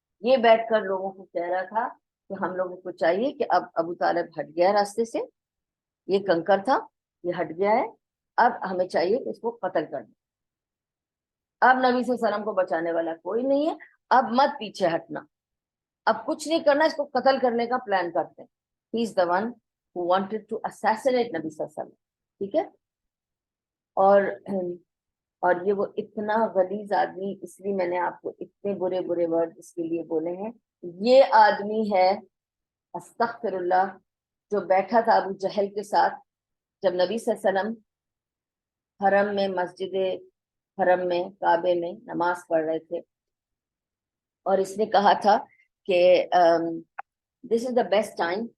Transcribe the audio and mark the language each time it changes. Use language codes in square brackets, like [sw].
[ur] یہ بیٹھ کر لوگوں کو کہہ رہا تھا کہ ہم لوگوں کو چاہیے کہ اب ابو طالب ہٹ گیا راستے سے, یہ کنکر تھا, یہ ہٹ گیا ہے, اب ہمیں چاہیے کہ اس کو قتل کر دیں. اب نبی صلی اللہ علیہ وسلم کو بچانے والا کوئی نہیں ہے, اب مت پیچھے ہٹنا, اب کچھ نہیں کرنا, اس کو قتل کرنے کا پلان کرتے ہیں. [en] He is the one who wanted to assassinate نبی صلی اللہ علیہ وسلم. [ur] ٹھیک ہے, اور یہ وہ اتنا غلیظ آدمی, اس لیے میں نے آپ کو اتنے برے برے ورڈ اس کے لیے بولے ہیں. یہ آدمی ہے استغفر اللہ, جو بیٹھا تھا ابو جہل کے ساتھ جب نبی صلی اللہ علیہ وسلم حرم میں, مسجد حرم میں, کعبے میں نماز پڑھ رہے تھے, اور اس نے کہا تھا کہ [en] This is the best time.